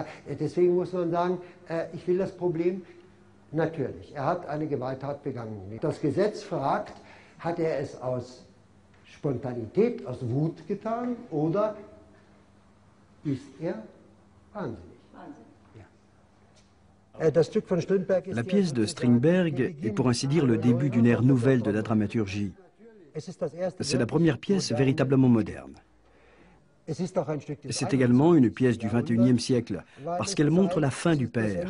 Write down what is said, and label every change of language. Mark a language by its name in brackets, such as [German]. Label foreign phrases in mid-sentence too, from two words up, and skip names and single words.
[German] Deswegen muss man sagen, ich will das Problem... Natürlich, er hat eine Gewalttat begangen. Das Gesetz fragt, hat er es aus Spontanität, aus Wut getan oder ist er wahnsinnig? [French] La pièce de Strindberg est pour ainsi dire le début d'une ère nouvelle de la dramaturgie. C'est la première pièce véritablement moderne. C'est également une pièce du XXIe siècle, parce qu'elle montre la fin du père.